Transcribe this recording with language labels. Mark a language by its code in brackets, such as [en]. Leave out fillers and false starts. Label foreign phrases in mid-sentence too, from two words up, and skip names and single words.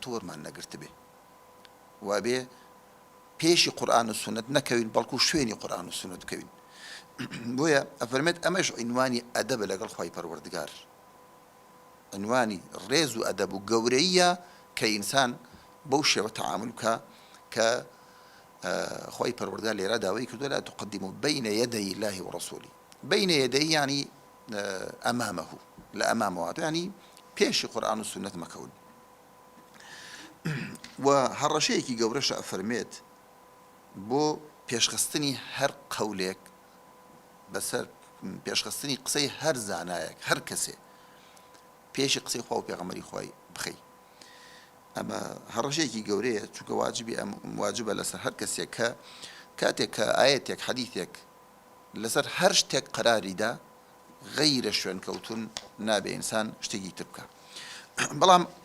[ckb] وەرمان نەگرت بێ و ئەبێ پێشی قورئان و سونەت نەکەوین بەڵکو شوێنی قورئان و سونەت بکەوین بۆیە ئەفەرمێت ئەمەش عنوانی ئەدەبە لەگەڵ خوای پەروەردگار عنوانی ڕێز و ئەدەب و گەورەیە کە ئینسان بەو شێوە تەعامل بکە کە خوای پەروەردگار لێرە داوای کردووە [ar] لا تقدموا بين يدي الله ورسوله بين يدي يعني أمامه لا أمامه [ckb] يعني پێشی قورئان و سونەت مەکەون و هەڕەشەیەکی گەورەش ئەفەرمێت بۆ پێشخستنی هەر قەولێک بەسەر پێشخستنی قسەی هەر زانایەک هەر کەسێ پێشی قسەی خوا و پێغەمبەری خوای بخەی ئەمە هەڕەشەیەکی گەورەیە چونکە واجبە لەسەر هەر کەسێک کە کاتێک کە ئاەتێک حەدیثێک لەسەر هەر شتێک قەراریدا غەیرە شوێنکەوتون نابێ ئینسان شتێکی تر بکە بەڵام